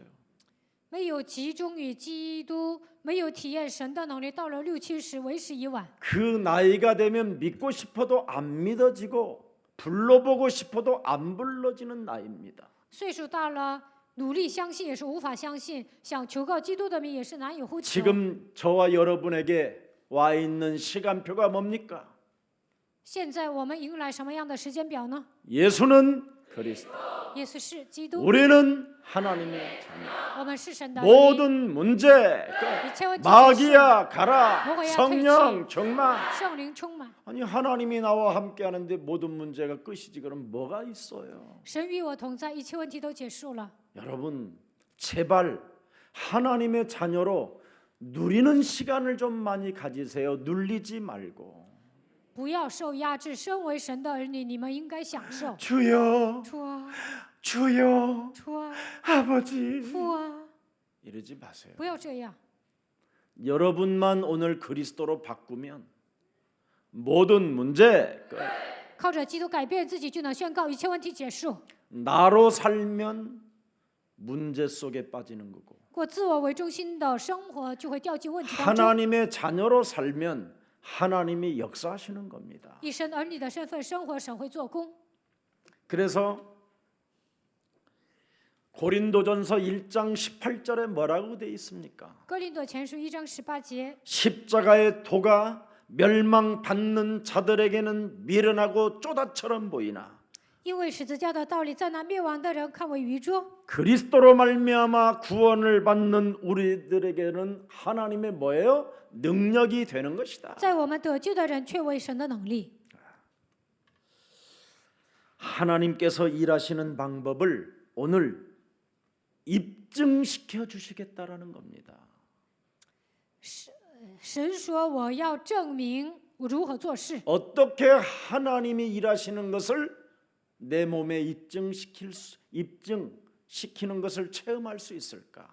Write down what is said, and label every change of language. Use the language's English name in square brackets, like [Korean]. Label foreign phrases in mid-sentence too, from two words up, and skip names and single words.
[Chinese] 没有集中于基督，没有体验神的能力，到了60、70为时已晚。 [Korean] 그 나이가 되면 믿고 싶어도 안 믿어지고 불러보고 싶어도 안 불러지는 나이입니다. [Chinese] 岁数大了，努力相信也是无法相信，想求告基督的名也是难以呼求。 [Korean] 지금 저와 여러분에게 와 있는 시간표가 뭡니까? [Chinese] 现在我们迎来什么样的时间表呢？ [Korean] 예수는 그리스도, [Chinese] 耶稣是基督， [Korean] 우리는 하나님의 자녀. [Chinese] 我们是神的儿女。 [Korean] 모든 문제 끝. [Chinese] 一切问题结束， [Korean] 마귀야 가라. 뭐가 성령 정말. [Chinese] 圣灵充满， [Korean] 아니 하나님이 나와 함께 하는데 모든 문제가 끝이지 그럼 뭐가 있어요? [Chinese] 神与我同在，一切问题都结束了。 [Korean] 여러분 제발 하나님의 자녀로 누리는 시간을 좀 많이 가지세요. 눌리지 말고. [Chinese] 不要受压制，身为神的儿女，你们应该享受。 [Korean] 주여, [Chinese] 主啊， [Korean] 주여, [Chinese] 主啊， [Korean] 아버지. [Chinese] 父啊， [Korean] 이러지 마세요. [Chinese] 不要这样。 [Korean] 여러분만 오늘 그리스도로 바꾸면 모든 문제 끝. [Chinese] 靠着基督改变自己，就能宣告一切问题结束。 [Korean] 나로 살면 문제 속에 빠지는 거고 [Chinese] 过自我为中心的生活，就会掉进问题当中。 [Korean] 하나님의 자녀로 살면 하나님이 역사하시는 겁니다. [Chinese] 以神儿女的身份生活，神会做工。 [Korean] 그래서 고린도전서 1장 18절에 뭐라고 돼 있습니까? [Chinese] 哥林多前书1章18节， [Korean] 십자가의 도가 멸망받는 자들에게는 미련하고 쪼다처럼 보이나 [Chinese] 因为十字架的道理在那灭亡的人看为愚拙， [Korean] 그리스도로 말미암아 구원을 받는 우리들에게는 하나님의 뭐예요? 능력이 되는 것이다. [Chinese] 在我们得救的人却为神的能力。 [Korean] 하나님께서 일하시는 방법을 오늘 입증시켜 주시겠다라는 겁니다. [Chinese] 神说：“我要证明我如何做事。 [Korean] 어떻게 하나님이 일하시는 것을 내 몸에 입증시키는 것을 체험할 수 있을까?